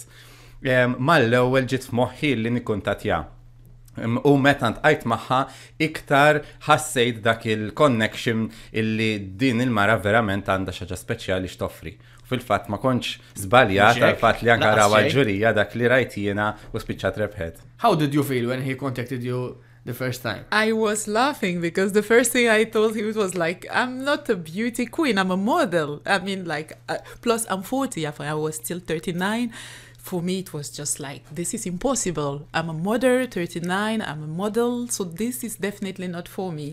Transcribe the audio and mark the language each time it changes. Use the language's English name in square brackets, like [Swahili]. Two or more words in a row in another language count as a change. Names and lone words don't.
[Maltese] Mal-ewwel ġiet f'moħħi li nikkuntattja. U meta ntqajt magħha iktar ħassejt dak il-connection illi din il-mara verament għandha xi ħaġa speċjali x'toffri. Fil-fatt ma kontx żbaljat għal-fatt li anke rawa l-ġurija dak li rajt jiena u spiċċat rebħet. [English] How did you feel when he contacted you the first time? I was laughing because the first thing I told him was like, I'm not a beauty queen, I'm a model. I mean, like, plus I'm 40, I was still 39. For me, it was just like, this is impossible. I'm a mother, 39, I'm a model, so this is definitely not for me.